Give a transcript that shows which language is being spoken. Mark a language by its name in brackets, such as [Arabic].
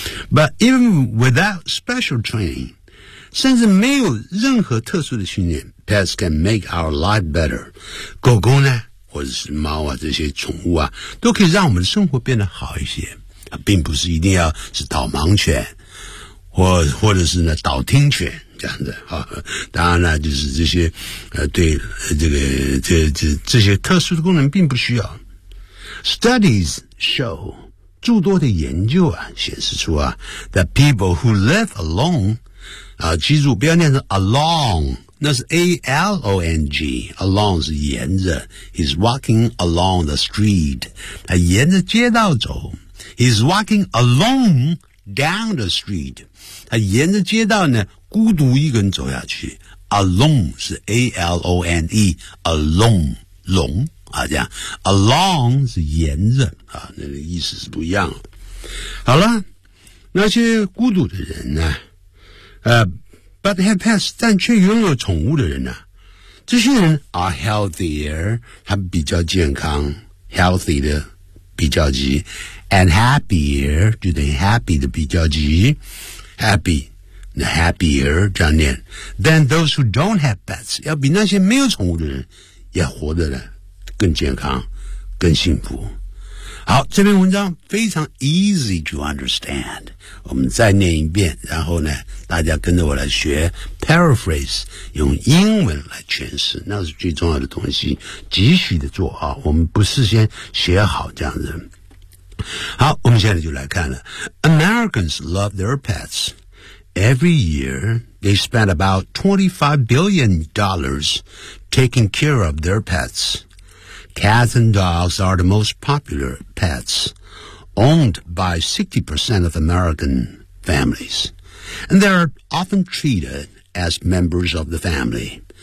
[English] But even without special training, [Chinese] 甚至没有任何特殊的训练 [English] ,pets can make our life better. [Chinese] 狗狗呢或者是猫啊这些宠物啊都可以让我们的生活变得好一些。并不是一定要是导盲犬或者是呢导听犬这样的啊当然呢就是这些对这些特殊的功能并不需要。 [English] Studies show, [Chinese] 诸多的研究啊显示出啊 [English] that people who live alone, [Chinese] 记住不要念成 along, 那是 A-L-O-N-G, along 是沿着 [English] he's walking along the street, [Chinese] 他沿着街道走。 [English] He's walking alone down the street. [Chinese] 他沿着街道呢孤独一个人走下去。 Alone 是 [English] A-L-O-N-E, alone, [Chinese] 龙啊这样。 Along 是沿着啊那个意思是不一样的。好了那些孤独的人呢 [English] but have pets, [Chinese] 但却拥有宠物的人呢这些人 [English] are healthier, [Chinese] 他比较健康 ,healthy 的比较级。 [English] And happier, [Chinese] 就等于 happy 的比较级 ,happy, happier, 这样念 [English] than those who don't have pets, [Chinese] 要比那些没有宠物的人也活得更健康更幸福。好这篇文章非常 [English] easy to understand, [Chinese] 我们再念一遍然后呢大家跟着我来学 paraphrase, 用英文来诠释那是最重要的东西急需的做啊我们不事先学好这样子。好我们现在就来看了 [English] Americans love their pets Every year They spend about $25 billion Taking care of their pets Cats and dogs are the most popular pets Owned by 60% of American families And they are often treated As members of the family